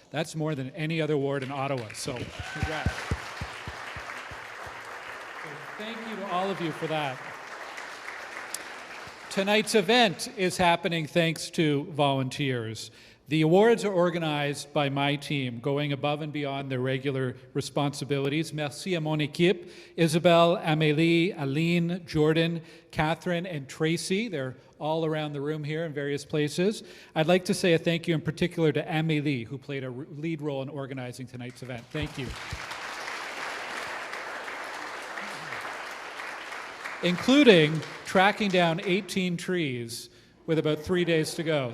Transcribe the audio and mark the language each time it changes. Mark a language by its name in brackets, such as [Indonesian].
[English] That's more than any other ward in Ottawa, so congrats. So thank you to all of you for that. Tonight's event is happening thanks to volunteers. The awards are organized by my team, going above and beyond their regular responsibilities. [French] Merci à mon équipe, Isabel, Amélie, Aline, Jordan, Catherine, and Tracy. [English] They're all around the room here in various places. I'd like to say a thank you in particular to Amélie, who played a lead role in organizing tonight's event. Thank you. Including tracking down 18 trees with about 3 days to go.